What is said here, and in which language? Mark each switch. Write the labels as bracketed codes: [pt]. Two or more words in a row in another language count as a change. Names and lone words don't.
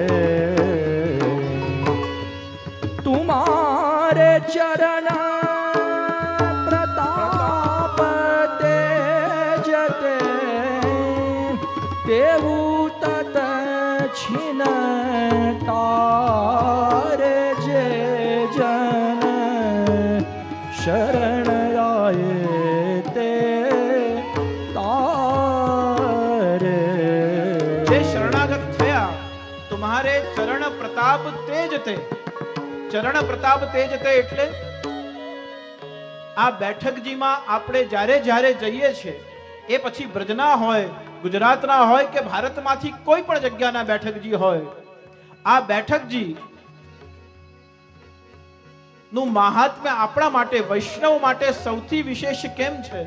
[hi] तुम्हारे चरण प्रताप तेजते तेवु तत छिन तारे जे जन शरण आए ते तारे. [gu] જે શરણાગત થયા [hi] तुम्हारे चरण प्रताप तेजते. चरण प्रताप तेजते [gu] એટલે આ બેઠકજીમાં આપણે જ્યારે જ્યારે જઈએ છીએ, એ પછી બ્રજના હોય, ગુજરાતના હોય કે ભારતમાંથી કોઈ પણ જગ્યાના બેઠકજી હોય, આ બેઠકજી નું મહાત્મ્ય આપણા માટે, વૈષ્ણવ માટે સૌથી વિશેષ કેમ છે?